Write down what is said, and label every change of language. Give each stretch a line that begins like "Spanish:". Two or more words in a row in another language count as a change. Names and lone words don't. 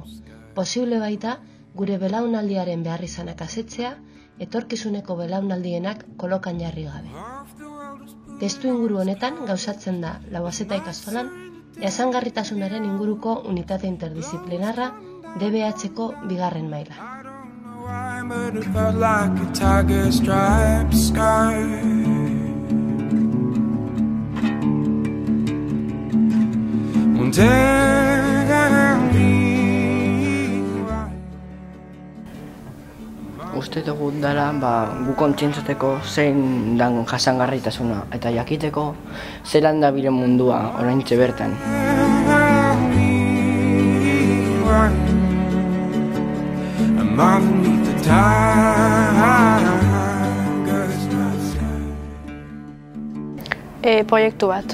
Basque: Posible baita gure belaunaldiaren beharrizanak asetzea, etorkizuneko belaunaldienak kolokan jarri gabe. Testu inguru honetan gauzatzen da Lauazeta ikastolan jasangarritasunaren inguruko unitate interdisciplinarra DBH-ko 2. maila.
English: But it felt like a tiger striped sky. Won't tell me why.
Basque: Uste dugu dela, gu kontzientzateko zein dan jasangarritasuna eta jakiteko zelan dabilen mundua oraintxe bertan. Proiektu bat.